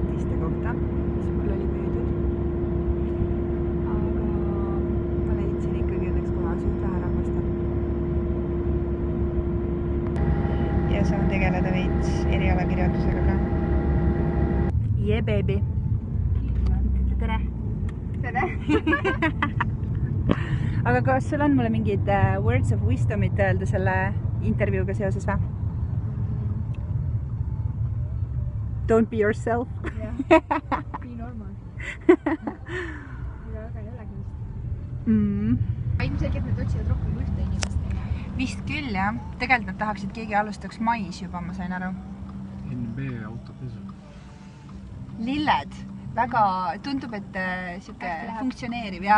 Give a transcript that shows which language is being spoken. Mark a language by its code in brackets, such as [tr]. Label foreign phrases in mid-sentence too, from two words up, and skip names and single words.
[et] istekohta, mis mul oli müüdud. Aga ma leidsin ikkagi õnneks koha suht vähe rahvasta. Ja saan tegeleda veits erialakirjandusega ka. [en] Yeah, baby! [et] Tere! Tere! Aga kas sul on mulle mingid [en] words of wisdomit [et] öelda selle intervjuuga seoses või? [en] Don't be yourself. Be normal. [et] Mida väga jällegi vist. Ilmselgelt nad otsivad rohkem ühte inimest. Vist küll, jah. Tegelikult nad tahaksid keegi alustaks mais juba, ma sain aru. NB autopesu. Lilled. Väga tundub, et siuke funktsioneeriv ja